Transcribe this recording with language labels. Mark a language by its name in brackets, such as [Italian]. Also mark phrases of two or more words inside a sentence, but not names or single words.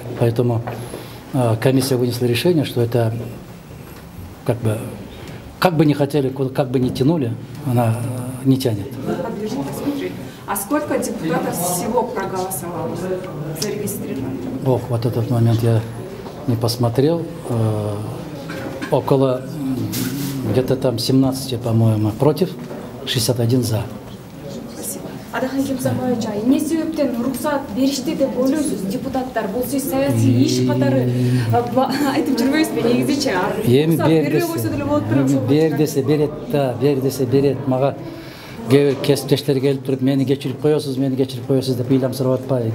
[Russian] Поэтому комиссия вынесла решение, что это как бы не хотели, как бы не тянули, она не тянет. А сколько депутатов всего проголосовало, зарегистрировано? Ох, вот этот момент я не посмотрел. Около где-то там 17, по-моему, против, 61 за. [Kyrgyz] Адахан Кемсамбаевич, эмне себептен уруксат беришти деп ойлойсуз депутаттар? Бул сиз саясий иш катары айтып жүрбөйсүзбү негизичи? Эми бер десе берет да, бер десе берет. Мага кээ бир кесиптештер келип туруп, мени кечирип коесуз деп ыйлам сурап атпайбы?